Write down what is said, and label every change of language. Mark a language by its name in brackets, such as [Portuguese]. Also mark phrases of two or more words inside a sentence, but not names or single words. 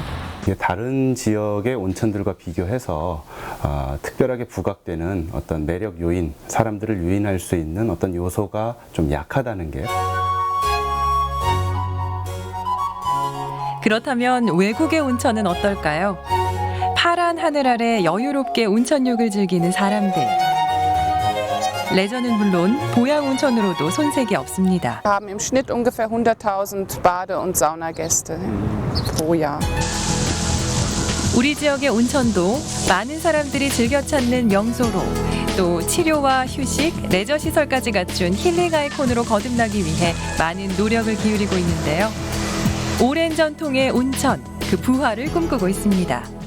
[Korean] 다른 지역의 온천들과 비교해서 특별하게 부각되는 어떤 매력 요인, 사람들을 유인할 수 있는 어떤 요소가 좀 약하다는 게. 그렇다면 외국의 온천은 어떨까요? 파란 하늘 아래 여유롭게 온천욕을 즐기는 사람들. 레저는 물론 보양 온천으로도 손색이 없습니다. [German] Wir haben im Schnitt ungefähr 100.000 Bade- und Saunagäste pro Jahr. [Korean] 우리 지역의 온천도 많은 사람들이 즐겨 찾는 명소로 또 치료와 휴식, 레저 시설까지 갖춘 힐링 아이콘으로 거듭나기 위해 많은 노력을 기울이고 있는데요. 오랜 전통의 온천, 그 부활을 꿈꾸고 있습니다.